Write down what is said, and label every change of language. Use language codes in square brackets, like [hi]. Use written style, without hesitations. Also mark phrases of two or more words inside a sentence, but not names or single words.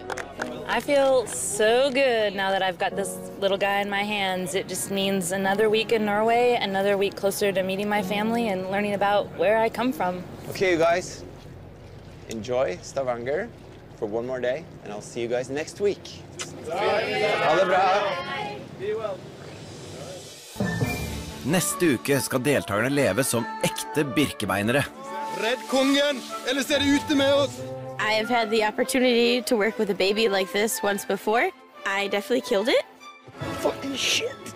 [en] I feel so good now that I've got this little guy in my hands. It just means another week in Norway, another week closer to meeting my family and learning about where I come from. Okay, you guys, enjoy Stavanger for one more day, and I'll see you guys next week. [no] Ha det bra! Neste uke skal deltakerne leve som ekte birkebeinere. Redd kongen, ellers er det ute med oss! [en] I've had the opportunity to work with a baby like this once before. I definitely killed it. Fucking shit.